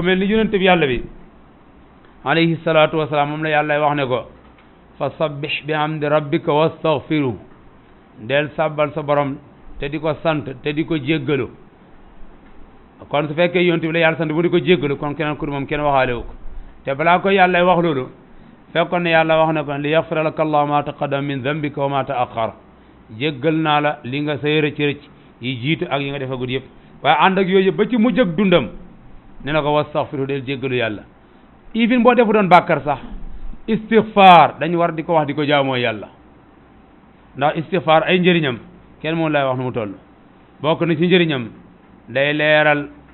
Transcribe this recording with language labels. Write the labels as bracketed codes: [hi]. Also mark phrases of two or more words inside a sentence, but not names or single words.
[wo] mel ni yonent bi yàlla bi [ar] عليه الصلاة والسلام [wo] moom la yàlla wax ne ko [ar] فسبح بحمد ربك واستغفر [wo] del sabbal sa borom te di ko sant te di ko jéggalu kon su fekkee yonent bi la yàlla sant bu di ko jéggalu kon keneen ku moom kenn waxaale wu ko te balaa ko yàlla wax loolu fekkoon ne yàlla wax ne ko [ar] ليغفر لك الله ما تقدم من ذنبك وما تأخر [wo] jéggal naa la li nga say rëcc yi jiitu ak yi nga defagul yëpp waaye ànd ak yooyu yëpp ba ci mujj ak dundam ne na ko wastaghfiru del jéggalu yàlla even boo defu doon bàkkar sax istighfar dañu war di ko wax di ko jaamoo yàlla ndax istighfar ay njëriñam kenn moom lay wax nu mu toll bokk na ci njëriñam day leeral